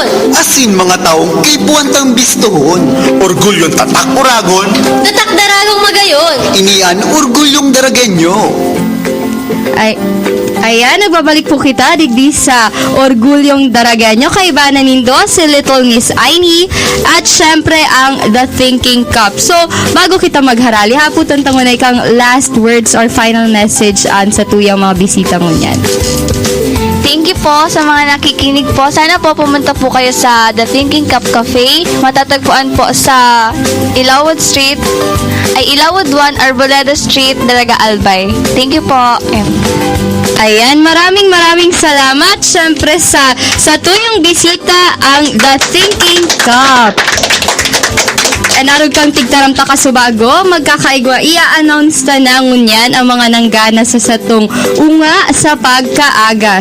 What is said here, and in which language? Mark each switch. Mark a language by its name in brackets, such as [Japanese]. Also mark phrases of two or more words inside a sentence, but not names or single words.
[Bikol] Asin mga taong kibuantang bistuhon. Orgulyong tatak uragon. Natakdaragong magayon. Inian orgulyong daragenyo. Ayan, nagbabalik po kita digdi sa Orgulyong Daragenyo. Kaibanan nindo si Little Miss Aini at syempre ang The Thinking Cup. So, bago kita magharali, haputan ta muna ikang [English] last words or final message [Bikol] sa tuyang mga bisita mo niyan. [English] Thank you [Filipino] po sa mga nakikinig po. Sana po pumunta po kayo sa The Thinking Cup Cafe. Matatagpuan po sa Ilawod 1, Arboleda Street, Dalaga Albay. [English] Thank you po. [Bikol] Ayan, [Filipino] maraming salamat syempre [Bikol] sa tuyong bisita ang The Thinking Cup. Narog kang tigtaramta ka subago, magkakaigwa, i-announce ta na ngunyan ang mga nanggana sa satong unga sa pagkaaga.